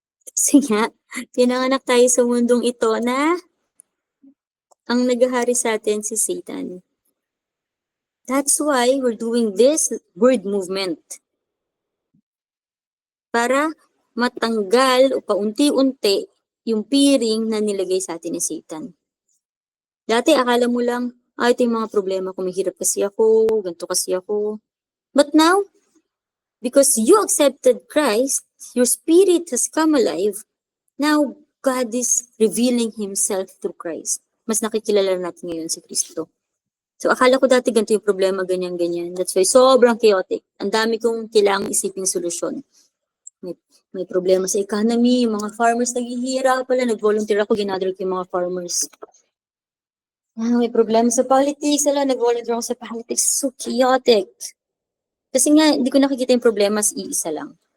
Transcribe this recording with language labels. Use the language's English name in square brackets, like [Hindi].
[Filipino] Kasi nga, pinanganak tayo sa mundong ito na ang naghahari sa atin si Satan. [English] That's why we're doing this word movement. [Filipino] Para matanggal o paunti-unti yung piring na nilagay sa atin ni Satan. Dati akala mo lang, ito yung mga problema ko, mahirap kasi ako, ganito kasi ako. [English] But now, because you accepted Christ, your spirit has come alive, now God is revealing Himself through Christ. [Filipino] Mas nakikilala natin ngayon si Kristo. So akala ko dati ganito yung problema, ganyan-ganyan. [English] That's why [Filipino] sobrang chaotic. Ang dami kong kailangang isiping solusyon. May problema sa economy, yung mga farmers naghihirap pala, nag-volunteer ako, ginadal ko yung mga farmers. May problema sa politics, nag-volunteer ako sa politics, so chaotic. Kasi nga, hindi ko nakikita yung problema, iisa lang.